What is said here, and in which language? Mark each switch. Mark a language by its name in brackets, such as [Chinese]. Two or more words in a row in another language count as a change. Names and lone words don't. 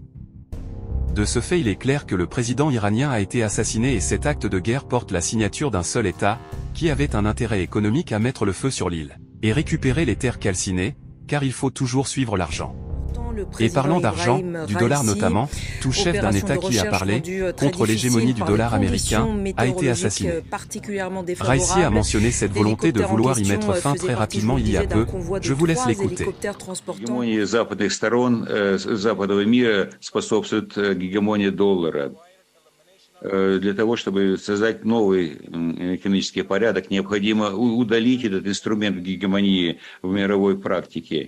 [French] De ce fait il est clair que le président iranien a été assassiné et cet acte de guerre porte la signature d'un seul État, qui avait un intérêt économique à mettre le feu sur l'île, et récupérer les terres calcinées, car il faut toujours suivre l'argent. Et parlant d'argent, du dollar notamment, tout chef d'un État qui a parlé, contre l'hégémonie du dollar américain, a été assassiné. Raisi a mentionné cette volonté de vouloir y mettre fin très rapidement il y a peu, je vous laisse l'écouter. [Russian] Гегемония западных сторон, западного мира способствует гегемонии доллара. Для того, чтобы создать новый экономический порядок, необходимо удалить этот инструмент гегемонии в мировой практике.